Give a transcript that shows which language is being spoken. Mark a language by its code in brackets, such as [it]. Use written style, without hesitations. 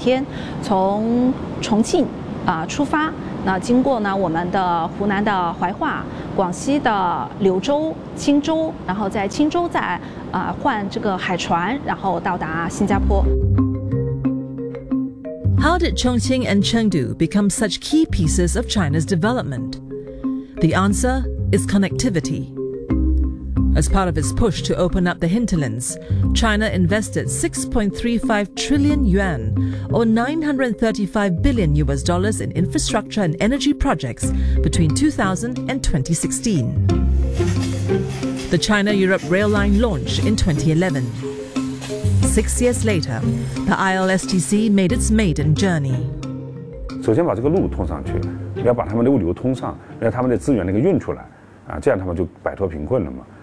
[zh] 目前的话，中欧班列的话，它开行的重庆出发去中亚，一带一路国家，比如说那个哈萨克斯坦啊、乌兹别克斯坦啊，还有到俄罗斯的也有不少，然后还有欧洲的就比较多，波兰啊，还有那个德国啊、英国啊、比利时啊、匈牙利啊。从新加坡的话，我们主要是通过铁海联运的方式，大概时间是在7到9天，从重庆。出发，那经过呢我们的湖南的怀化、广西的柳州、钦州，然后在钦州再换这个海船，然后到达新加坡。 [en] How did Chongqing and Chengdu become such key pieces of China's development? The answer is connectivity. As part of its push to open up the hinterlands, China invested 6.35 trillion yuan, or $935 billion, in infrastructure and energy projects between 2000 and 2016. The China-Europe rail line launched in 2011. 6 years later, the ILSTC made its maiden journey. [zh] 首先把这个路通上去，要把他们的物流通上，让他们的资源那个运出来，啊，这样他们就摆脱贫困了嘛。